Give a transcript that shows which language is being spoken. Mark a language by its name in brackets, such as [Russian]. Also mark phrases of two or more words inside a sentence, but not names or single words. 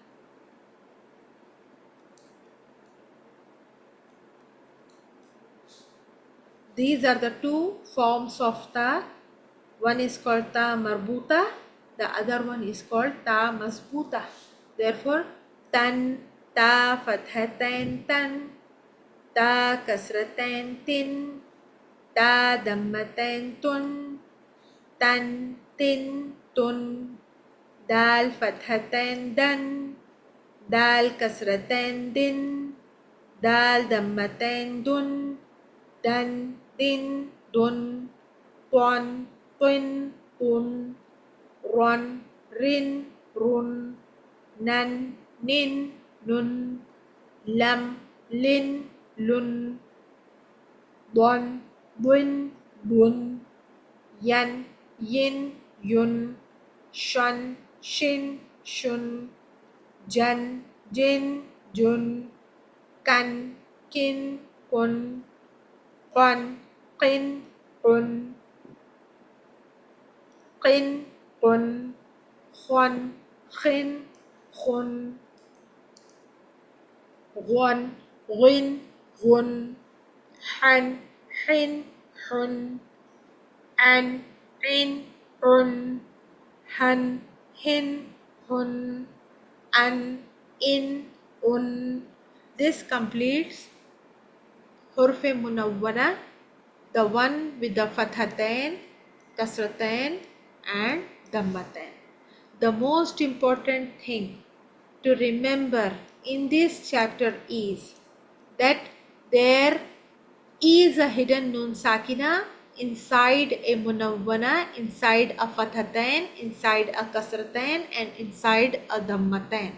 [English] These are the two forms of ta. One is called [Arabic] تاء مربوطة, [English] the other one is called [Arabic] تاء مبسوطة. [English] Therefore, [Arabic] تً، تاء فتحتين تً، تاء كسرتين تٍ، تاء ضمتين تٌ، تً، تٍ، تٌ, دال فتحتين دً، دال كسرتين دٍ، دال ضمتين دٌ، دً, دٍ، دٌ، طً، طٍ، طٌ، رً، رٍ، رٌ, نً، نٍ، نٌ، لام, لٍ, لٌ، ذً، بٌ، بٌ، يً، يٍ، يٌ، شٌ، شٍ، شٌ، جً، جٍ، جٌ، كً، كٍ، كٌ, قً، قٍ، قٌ, قٍ، قٌ، خً, خٍ، خٌ, غون غن غن حن حن حن عن عن عن هن هن hun, an, إٍ، أٌ. [English] This completes Hurf-e Munawwara, the one with the Fathatain, Kasratain and Dammatain. The most important thing to remember in this chapter is that there is a hidden [Arabic] نون ساكنة [English] inside a Munawwana, inside a Fathatain, inside a Kasratain and inside a Dammatain.